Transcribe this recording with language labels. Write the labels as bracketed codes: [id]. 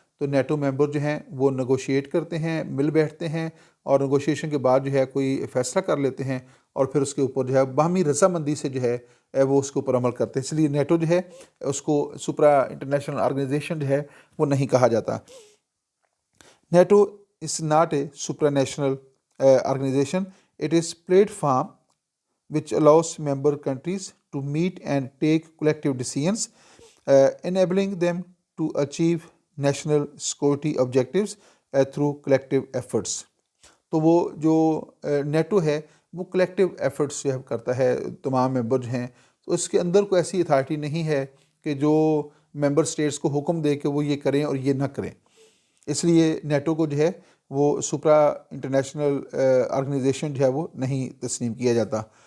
[ur] تو نیٹو ممبر جو ہیں وہ نیگوشیٹ کرتے ہیں، مل بیٹھتے ہیں اور نیگوشیشن کے بعد جو ہے کوئی فیصلہ کر لیتے ہیں اور پھر اس کے اوپر جو ہے باہمی رضامندی سے جو ہے وہ اس کے اوپر عمل کرتے ہیں. اس لیے نیٹو جو ہے اس کو سپرا انٹرنیشنل آرگنائزیشن جو ہے وہ نہیں کہا جاتا. [en] NATO is not a supranational organization. It is platform which allows member countries to meet and take collective decisions, enabling them to achieve national security objectives through collective efforts. [ur] تو وہ جو NATO ہے وہ collective efforts جو ہے کرتا ہے، تمام ممبر جو ہیں، تو اس کے اندر کوئی ایسی اتھارٹی نہیں ہے کہ جو ممبر اسٹیٹس کو حکم دے کہ وہ یہ کریں اور یہ نہ کریں. اس لیے نیٹو کو جو ہے وہ سپرا انٹرنیشنل آرگنائزیشن جو ہے وہ نہیں تسلیم کیا جاتا.